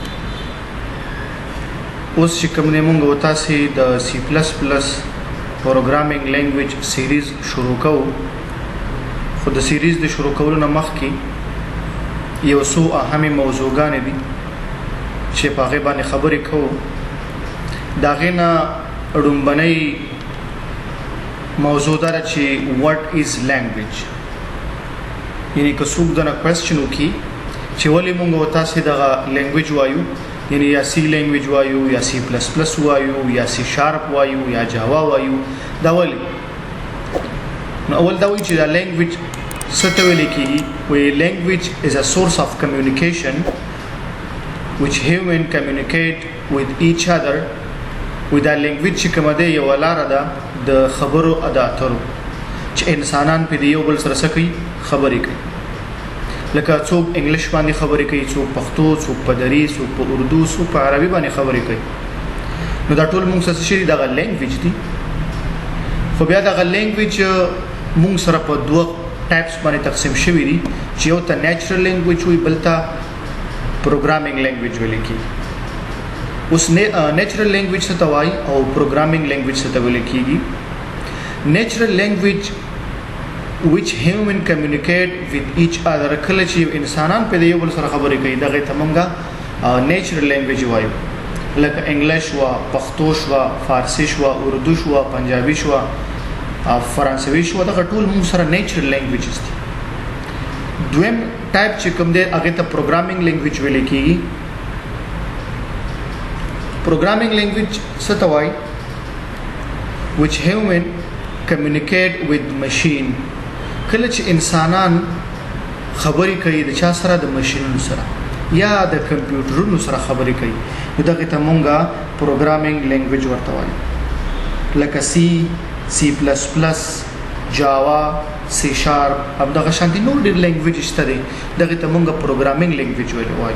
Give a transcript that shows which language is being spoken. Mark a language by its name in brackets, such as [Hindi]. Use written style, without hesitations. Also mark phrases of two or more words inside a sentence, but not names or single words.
[Pashto] اوس چې کوم نه مونږ او تاسو د C++ [English] programming language series [Pashto] شروع کوو، خو د سیریز د شروع کولو نه مخکې یو څو اهمه موضوعګانې دي چې په هغه باندې خبرې کوو. دا غینه ډومبنۍ موضوع دا چې [English] what is language، [Pashto] یعنی که څوک دنه کوېسچن وکړي چې ولې موږ او تاسو دغه لینګویج وایو، یعنی یا سی لینګویج وایو یا C++ وایو یا C# وایو یا جاوا وایو، دا ولې؟ نو اول دا وایي چې دا لینګویج څه ته ویل کېږي. وایي [English] language is a source of communication which human communicate with each other. [Pashto] وی دا لینګویج چې کومه ده یو لاره ده د خبرو ادا اترو چې انسانان په یو بل سره سکی خبرې کوي، لکه څوک انګلیش باندې خبرې کوي، څوک پښتو، څوک په دری، څوک په اردو، څوک په عربي باندې خبرې کوي. نو دا ټول موږ سره شری دغه لینګویج دي. خو بیا دغه لینګویج موږ سره په دوه ټایپس باندې تقسیم شوی دي چې یو ته [English] natural language [Pashto] وي، بل ته [English] programming language [Pashto] ویل کېږي. اوس [English] natural language [Pashto] څه ته وایي او [English] programming language [Pashto] څه ته ویل کېږي. [English] natural language which human communicate with each other، [Pashto] کله چې انسانان په یو بل سره خبرې کوي دغه ته موږ [English] natural language [Pashto] وایو، لکه انګلیش وا، پښتو شوا، فارسی شوا، اردو شوا، پنجابي شوا، فرانسوي شوا، دغه ټول موږ سره [English] natural languages [Pashto] دي. دویم ټایپ چې کوم دی هغه ته [English] programming language [Pashto] ویل کېږي. [English] Programming language [Pashto] څه ته وایي [English] which human communicate with machine، [Pashto] کله چې انسانان خبرې کوي د چا سره، د ماشینونو سره یا د کمپیوټرونو سره خبرې کوي، نو دغه ته مونږه [English] programming language [Pashto] ورته وایو، لکه C++، جاوا، C#، هم دغه شانتي نور ډېر لینګویج شته دي، دغه ته مونږه [English] programming language [Pashto] وایو.